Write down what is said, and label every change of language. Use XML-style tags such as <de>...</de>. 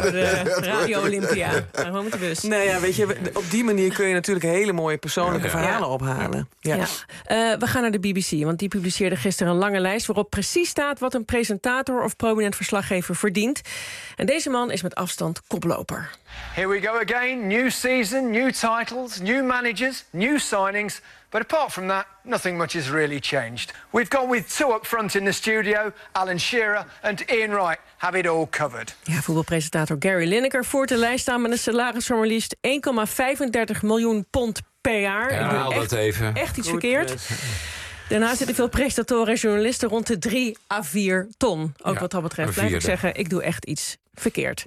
<nl>Voor Radio Olympia. Ja. Gewoon met de bus. Nee, ja, weet je, op die manier kun je natuurlijk hele mooie persoonlijke verhalen ophalen. Ja. Ja. We gaan naar de BBC, want die publiceerde gisteren een lange lijst waarop precies staat wat een presentator of prominent verslaggever verdient. En deze man is met afstand koploper.</nl> <en>Here we go again. New season, new titles, new managers, new signings. But apart from that, nothing much has really changed. We've gone with two up front in the studio, Alan Shearer and Ian Wright have it all covered.</en> <nl>Ja, voetbalpresentator Gary Lineker voert de lijst aan met een salaris van maar liefst 1,35 miljoen pond per jaar. Ja, haal dat even. Echt iets verkeerd. Daarnaast zitten veel presentatoren en journalisten rond de 3 à 4 ton. Ook wat dat betreft blijf ik zeggen, ik doe echt iets verkeerd.</nl>